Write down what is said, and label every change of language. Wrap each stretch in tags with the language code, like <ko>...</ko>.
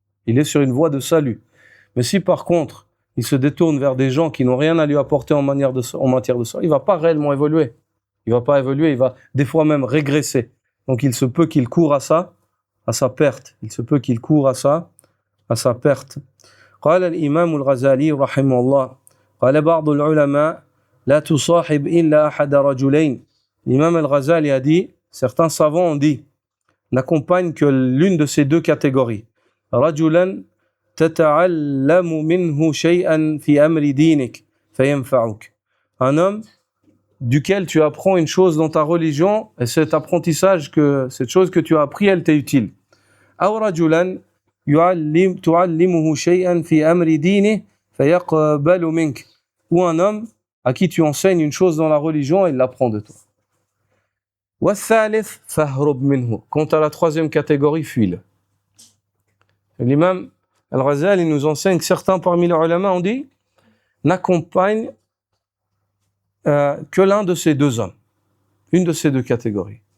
<fr>Il est sur une voie de salut. Mais si par contre, il se détourne vers des gens qui n'ont rien à lui apporter en matière de ça, il ne va pas réellement évoluer. Il ne va pas évoluer, il va des fois même régresser. Donc il se peut qu'il court à sa perte. Il se peut qu'il court à sa perte.</fr> <ar>قال الإمام الغزالي رحمه الله قال بعض العلماء لا تصاحب إلا أحد رجلين.</ar> <fr>L'imam al-Ghazali a dit, certains savants ont dit, n'accompagne que l'une de ces deux catégories.</fr> <ar>رجلا تتعلم منه شيئا في أمر دينك فينفعك.</ar> <fr>Un homme duquel tu apprends une chose dans ta religion et cet apprentissage, cette chose que tu as appris, elle t'est utile.</fr> <ar>أو رجلا تعلمه شيئا في أمر دينه فيقبل منك.</ar> <fr>Ou un homme à qui tu enseignes une chose dans la religion et il l'apprend de toi.</fr> <ar>والثالث فاهرب منه.</ar> <fr>Quant à la troisième catégorie, fuis-le. L'imam Al-Ghazali nous enseigne que certains parmi les ulama ont dit n'accompagne que l'un de ces deux hommes, une de ces deux catégories.</fr>